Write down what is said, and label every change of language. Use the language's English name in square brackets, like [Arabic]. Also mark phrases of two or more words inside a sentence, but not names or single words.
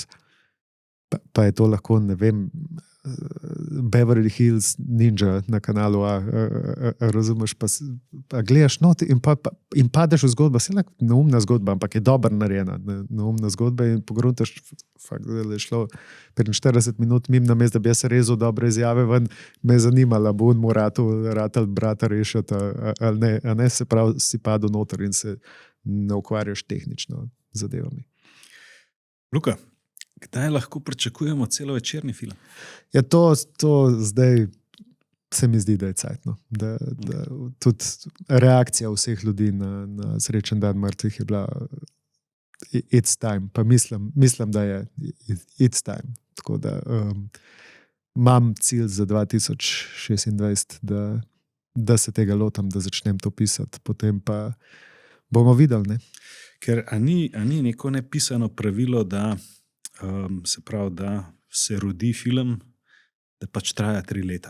[Slovenian] Pa je to lahko, ne vem, Beverly Hills Ninja na kanalu A, razumeš, pa gledaš not in padeš v zgodbo, se je neumna zgodba, ampak je dobro narejena, neumna zgodba in pogruntaš, fakt, da je šlo 45 minut mimo namesto, da bi jaz rezal dobre izjave ven, me je zanimala, bo on mu ratal brata rešiti, ali ne, a ne, se pravi, si padel noter in se ne ukvarjaš tehnično zadevami. Luka, kdaj lahko pričakujemo celovečerni film? Ja, to zdaj se mi zdi, da je cajtno. Da tudi reakcija vseh ljudi na srečen dan mrtvih je bila [English] it's time, [Slovenian] pa mislim, da je [English] it's time. [Slovenian] Tako da imam cilj za 2026, da se tega lotam, da začnem to pisati, potem pa bomo videli, ne? Ker ni neko nepisano pravilo, da se pravi, da se rodi film, da pač traja 3 leta.